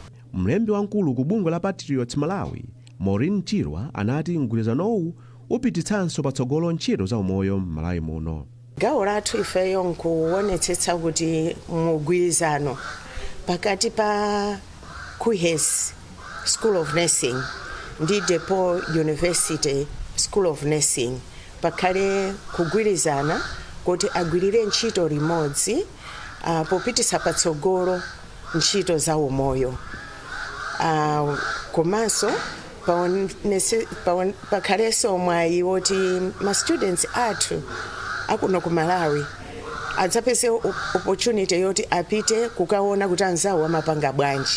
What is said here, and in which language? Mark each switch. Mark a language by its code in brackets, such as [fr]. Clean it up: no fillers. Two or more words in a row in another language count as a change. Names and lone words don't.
[ny] Mlembi wankulu ku bungwe la Patriots Malawi Maureen Chirwa anati mgwirizanowu upititsanso patsogolo ntchito za umoyo m'Malawi muno. Gawo lathu ifeyo nkuonetsetsa kuti mugwirizano pakati pa ku Hesi School of Nursing ndi DePaul University School of Nursing pakhale kugwirizana kuti agwirire ntchito limodzi popititsa patsogolo ntchito za umoyo. Komanso pakhalenso mwayi woti ma students athu akuno ku Malawi adzapeze opportunity yoti apite kukaona kuti anzawo amapanga bwanji.